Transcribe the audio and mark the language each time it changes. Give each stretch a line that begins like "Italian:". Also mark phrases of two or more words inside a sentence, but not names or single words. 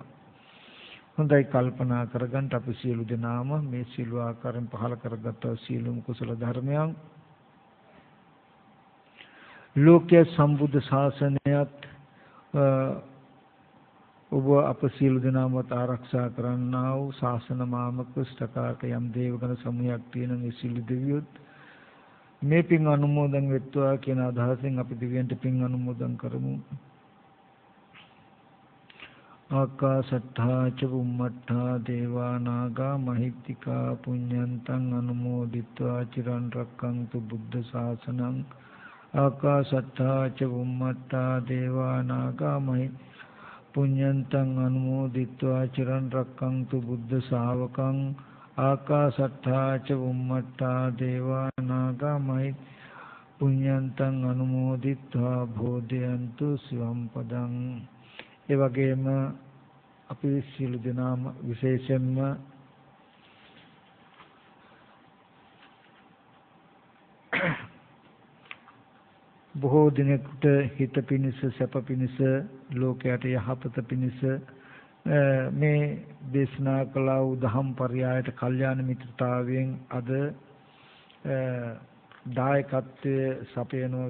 Sinhala: හොඳයි කල්පනා කරගන්න අපි සියලු දෙනාම මේ සියලු ආකාරයෙන් පහල කරගත් සියලුම කුසල ධර්මයන් ලෝකයේ සම්බුද්ධ ශාසනයත් ඔබ අප සියලු දෙනාමත් ආරක්ෂා කරන්නා වූ ශාසන මාමක ස්ථකාක යම් දේවගණ සමූහයක් තියෙන මේ සියලු දෙවියොත් මේ පින් අනුමෝදන් වෙත්වා කියන අදහසින් අපි දෙවියන්ට පින් අනුමෝදන් කරමු.
Pali: ආකාශට්ඨා ච බුම්මට්ඨා දේවා නාග මහිත්‍තිකා පුඤ්ඤන්තං අනුමෝදිත්වා චිරන් රැක්කන්තු බුද්ධ ශාසනං. ආකාශට්ඨා ච බුම්මට්ඨා දේවා නාග පුඤ්ඤන්තං අනුමෝදිත්වා චිරන් රැක්කන්තු බුද්ධ ශාවකං. ආකාශට්ඨා ච බුම්මට්ඨා දේවා නාග පුඤ්ඤන්තං අනුමෝදිත්වා භෝදයන්තු සිවම් පදං.
Sinhala: ඒ වගේම අපි සියලු දෙනාම විශේෂයෙන්ම බොහෝ දිනකට හිත පිණිස සැප පිණිස ලෝකයට යහපත පිණිස මේ දේශනා කළ වූ දහම් පරයයට කල්යාණ මිත්‍රතාවයෙන් අද දායකත්වයේ සපයනවා.